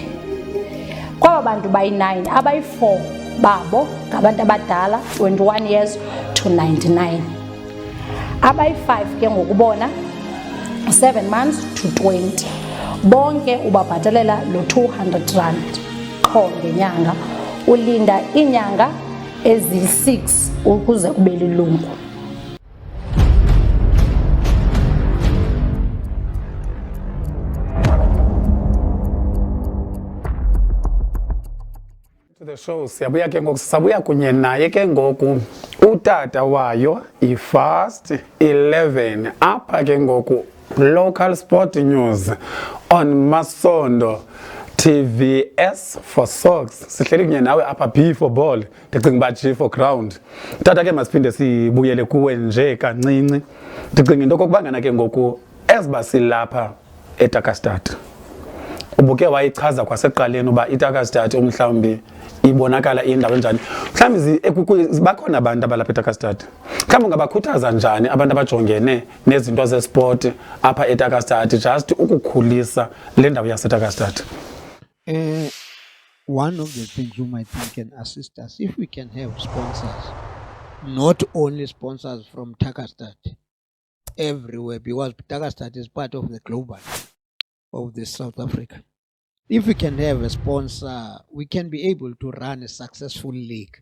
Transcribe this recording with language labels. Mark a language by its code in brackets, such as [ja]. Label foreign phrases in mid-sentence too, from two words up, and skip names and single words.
[xh] Kwabo bantu bayi-9, abayi-4 babo ngabantu abadala, 21 [en] years to [xh] 99. Abayi-5 ke ngokubona 7 [en] months to [xh] 20. Bonke ubabhatalela lo 200 rand qho ngenyanga. Ulinda inyanga ezi-6 ukuze ube lilungu. [en] To the show [xh] siyabuya ke ngoku sabuya kunye naye ke ngoku utata wayo iFast 11 apha ke ngoku [en] local sport news on Masondo TVS for socks. [xh] Sihleli kunye nawe apha [en] B for ball, [xh] ndicinga uba [en] G for ground. [xh] Tata ke masiphinde sibuyele kuwe nje kancinci. Ndicinga into kokuba ngana ke ngoku eziba silapha eTakastad. Ubuke wayichaza kwaseqaleni uba iTakastad umhlawumbi ibonakala indawo enjani. Mhlawumbi bakhona abantu abalapha eTakastad. Mhlawumbi ungabakhuthaza njani abantu abajongene nezinto zesport apha eTakastad just ukukhulisa le ndawo yaseTakastad? [en] One of the things you might think can assist us if we can have sponsors, not only sponsors from Takastad, everywhere, because Takastad is part of the global of the South Africa. If we can have a sponsor, we can be able to run a successful league.